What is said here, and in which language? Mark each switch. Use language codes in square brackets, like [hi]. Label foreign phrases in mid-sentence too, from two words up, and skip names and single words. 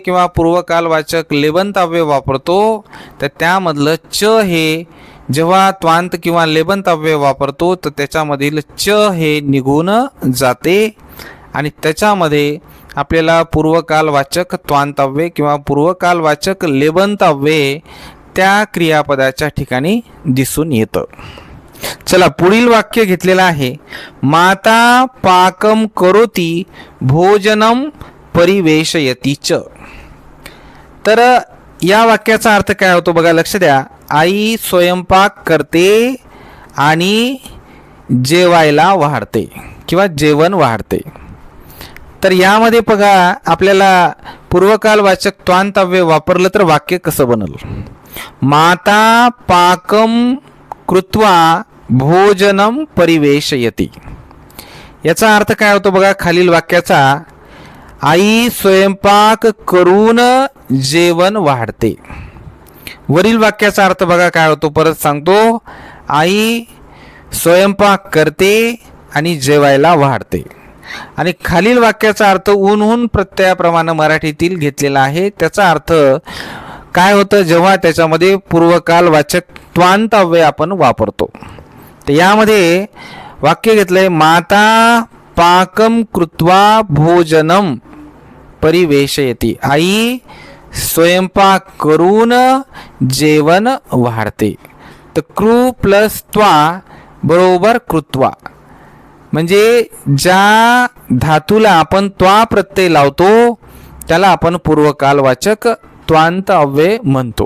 [mr] किंवा पूर्वकालवाचक लेबंत अव्यय वापरतो तर त्यामधलं च हे जेव्हा त्वांत किंवा लेबंत अव्यय वापरतो तर त्याच्यामधील च हे निघून जाते आणि त्याच्यामध्ये आपल्याला पूर्वकालवाचक त्वांत अव्यय किंवा पूर्वकालवाचक लेबंत अव्यय त्या क्रियापदाच्या ठिकाणी दिसून येतं। चला पुढील वाक्य घेतलेलं आहे, [sa] माता पाकं करोति भोजनं परिवेशयति च। [mr] तर या वाक्याचा अर्थ काय होतो बघा, लक्ष द्या. आई स्वयंपाक करते आणि जेवायला वाढते किंवा जेवण वाढते. तर यामध्ये बघा आपल्याला पूर्वकालवाचक त्वांतव्य वापरलं तर वाक्य कसं बनल. [sa] माता पाकम कृत्वा भोजनम परिवेशयती. [mr] याचा अर्थ काय होतो बघा खालील वाक्याचा, आई स्वयंपाक करून जेवण वाढते. वरील वाक्याचा अर्थ बघा काय होतो, परत सांगतो. आई स्वयंपाक करते आणि जेवायला वाढते. आणि खालील वाक्याचा अर्थ ऊन प्रत्ययाप्रमाणे मराठीतील घेतलेला आहे. त्याचा अर्थ काय होतं जेव्हा त्याच्यामध्ये पूर्वकालवाचक त्वांतव्यय आपण वापरतो. तर यामध्ये वाक्य घेतलंय, [sa] माता पाकम कृत्वा भोजनम परिवेशयती. [mr] आई स्वयंपाक करून जेवण वाढते. तर कृ प्लस त्वा बरोबर कृत्वा. म्हणजे ज्या धातूला आपण त्वा प्रत्यय लावतो त्याला आपण पूर्वकालवाचक त्वांत अव्यय म्हणतो.